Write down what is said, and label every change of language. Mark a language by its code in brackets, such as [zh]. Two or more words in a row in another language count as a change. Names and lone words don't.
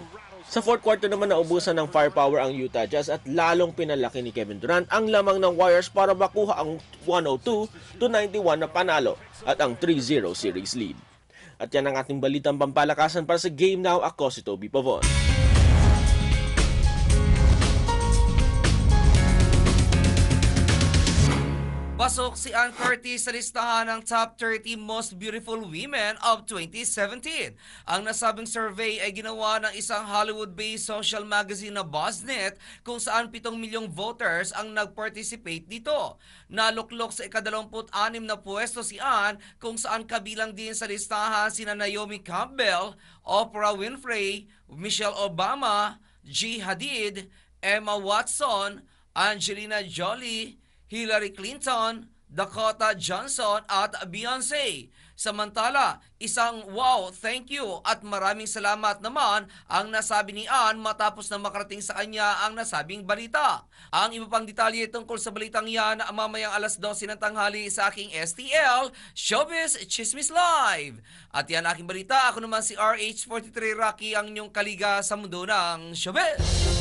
[tl] Sa fourth quarter naman naubusan ng firepower ang Utah Jazz at lalong pinalaki ni Kevin Durant ang lamang ng Warriors para makuha ang 102-91 na panalo at ang 3-0 series lead. At yan ang ating balitang pampalakasan para sa Game Now. Ako si Toby Pavon. Pasok si Ann Curtis sa listahan ng [en] top 30 most beautiful women of 2017. [tl] Ang nasabing survey ay ginawa ng isang Hollywood-based [en] social magazine [tl] na BuzzNet kung saan 7 milyong voters ang nag-participate dito. Naluklok sa ika-26 na pwesto si Ann kung saan kabilang din sa listahan sina Naomi Campbell, Oprah Winfrey, Michelle Obama, G. Hadid, Emma Watson, Angelina Jolie, Hillary Clinton, Dakota Johnson at Beyonce. Samantala, isang [en] wow, thank you [tl] at maraming salamat naman ang nasabi ni Ann matapos na makarating sa kanya ang nasabing balita. Ang iba pang detalye tungkol sa balitang yan mamayang alas 12 ng tanghali sa aking STL, Showbiz Chismis Live. At yan aking balita, ako naman si RH43 Rocky, ang inyong kaliga sa mundo ng showbiz.